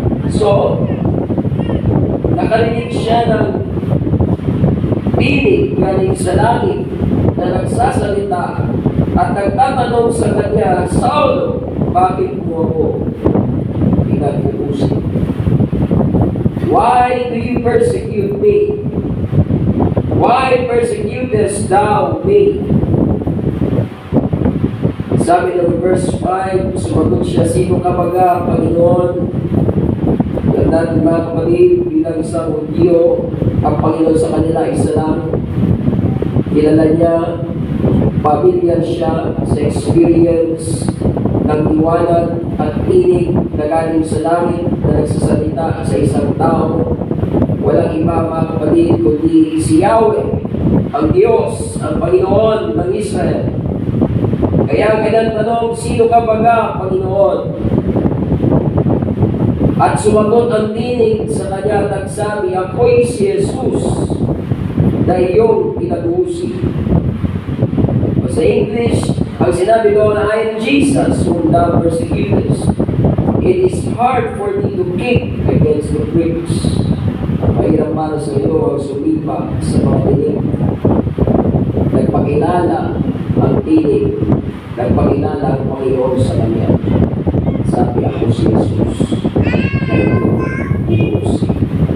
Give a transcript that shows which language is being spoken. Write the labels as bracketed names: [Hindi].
[Filipino] So, nakarinig siya ng tinig galing sa langit na nagsasalita at nagtatanong sa kanya, Saulo, bakit mo ako pinag-uusig? [English] Why do you persecute me? Why persecutest thou me? [Filipino] Sabi ng verse 5, sumagot siya, sino ka baga, Panginoon? Natin mga kapatid, bilang isang Hudyo, ang Panginoon sa kanila ay isa lang. Kilala niya, pamilyar siya sa experience ng liwanag at tinig na galing sa langit na nagsasalita sa isang tao. Walang iba mga kapatid, kundi si Yahweh, ang Diyos, ang Panginoon ng Israel. Kaya ang kanyang tanong, sino ka baga, Panginoon? At sumagot ang tinig sa kanya, nagsabi, ako'y si Jesus na iyong pinag-uusig. Sa English, ang sinabi doon na [English] I am Jesus whom thou persecutest. It is hard for thee to kick against the pricks. [Filipino] Mahirap para sa iyo ang sumipa sa mga tinig. Nagpakilala ang tinig, nagpakilala ang Panginoon sa kanya. Sabi, ako si Jesus na inuusig.